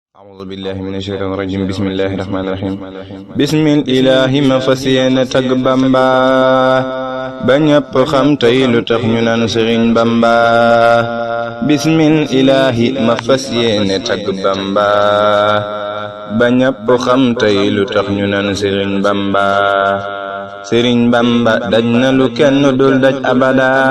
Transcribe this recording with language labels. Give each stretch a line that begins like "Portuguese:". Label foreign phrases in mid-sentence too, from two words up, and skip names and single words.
Arabic: أعوذ بالله من الشيطان الرجيم بسم الله الرحمن الرحيم بسم الإله
Wolof: ma fas yéene tagg Bamba ba ñëpp xam tey lu tax ñu naan Sëriñ Bamba
Arabic: بسم الإله
Wolof: ma fas yéene tagg Bamba ba ñëpp xam tey lu tax ñu naan Sëriñ Bamba Sëriñ Bamba daj na lu kenn dul daj abada